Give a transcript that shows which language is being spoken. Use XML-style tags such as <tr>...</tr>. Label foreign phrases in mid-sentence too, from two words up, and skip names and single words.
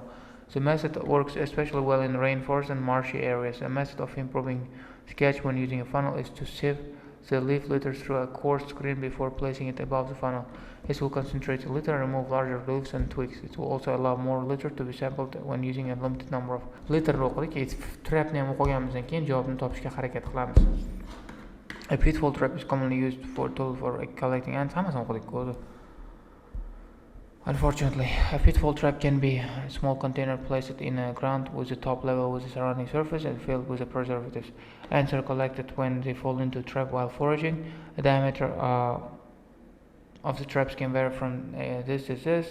<en>The method works especially well in rainforests and marshy areas. A method of improving sketch when using a funnel is to sieve the leaf litter through a coarse screen before placing it above the funnel. This will concentrate the litter and remove larger leaves and twigs. It will also allow more litter to be sampled when using a limited number of litter.</en> <uz>Trapni ham o'qiganimizdan keyin javobni topishga harakat qilamiz.</uz> <en>A pitfall trap is commonly used for tool for collecting ants.</en> <uz>Hammasini o'qidik.</uz> <en>Unfortunately, a pitfall trap can be a small container placed in the ground with the top level with the surrounding surface and filled with the preservatives. Ants are collected when they fall into a trap while foraging. The diameter of the traps can vary from this to this.</en>